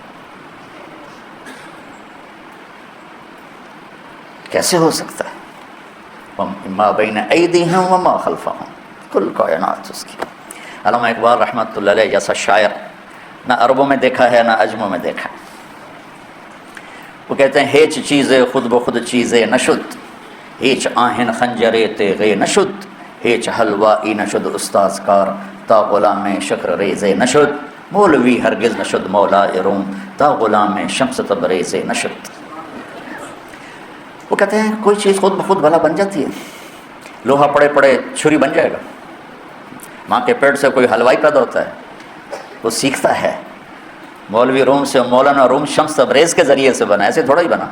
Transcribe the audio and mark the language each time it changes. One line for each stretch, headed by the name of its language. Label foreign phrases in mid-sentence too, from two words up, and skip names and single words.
Urdu: کیسے ہو سکتا ہے؟
Arabic: ما بین ایدیہم وما خلفہم،
Urdu: کل کائنات اس کی. علامہ اقبال رحمۃ اللہ علیہ جیسا شاعر نہ عربوں میں دیکھا ہے نہ عجموں میں دیکھا ہے. وہ کہتے ہیں
Persian: ہیچ چیزیں خود بخود چیزیں نشد، ہیچ آہن خنجرے تیغے نشد، ہیچ حلوائی نشد استاذ کار تا غلام شکر ریزے نشد، مولوی ہرگز نشد مولا روم تا غلام شمس تبریز نشد.
Urdu: وہ کہتے ہیں کوئی چیز خود بخود بھلا بن جاتی ہے. لوہا پڑے پڑے چھری بن جائے گا. ماں کے پیٹ سے کوئی حلوائی پیدا ہوتا ہے، وہ سیکھتا ہے. مولوی روم سے مولانا روم شمس تبریز کے ذریعے سے بنا، ایسے تھوڑا ہی بنا.